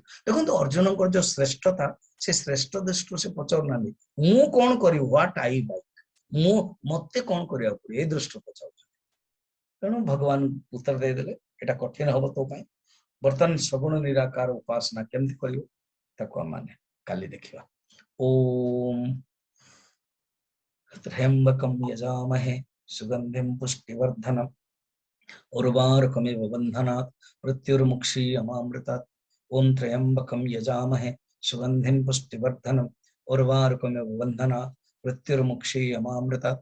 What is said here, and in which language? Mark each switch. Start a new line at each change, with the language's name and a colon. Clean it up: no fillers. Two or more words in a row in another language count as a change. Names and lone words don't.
Odia: ଦେଖନ୍ତୁ ଅର୍ଜୁନଙ୍କର ଯୋଉ ଶ୍ରେଷ୍ଠତା, ସେ ଶ୍ରେଷ୍ଠ ଦୃଷ୍ଟିରୁ ସେ ପଚାରୁନାହାନ୍ତି ମୁଁ କଣ କରିବି,
English: what I like,
Odia: ମୁଁ ମତେ କଣ କରିବାକୁ ପଡିବ, ଏଇ ଦୃଷ୍ଟିରୁ ପଚାରୁଛନ୍ତି। ତେଣୁ ଭଗବାନ ଉତ୍ତର ଦେଇଦେଲେ ଏଟା କଠିନ ହବ ତୋ ପାଇଁ, ବର୍ତ୍ତମାନ ସଗୁଣ ନିରାକାର ଉପାସନା କେମିତି କରିବ ତାକୁ ଆମେ କାଲି ଦେଖିବା।
Sanskrit: ଓମ୍ त्र्यंबकं यजामहे सुगंधिं पुष्टिवर्धनम् उर्वारुकमिव बन्धनात् मृत्युर्मुक्षीयमामृतात्। ओम त्र्यंबकं यजामहे सुगंधिं पुष्टिवर्धनम् उर्वारुकमिव बन्धनात् मृत्युर्मुक्षीयमामृतात्।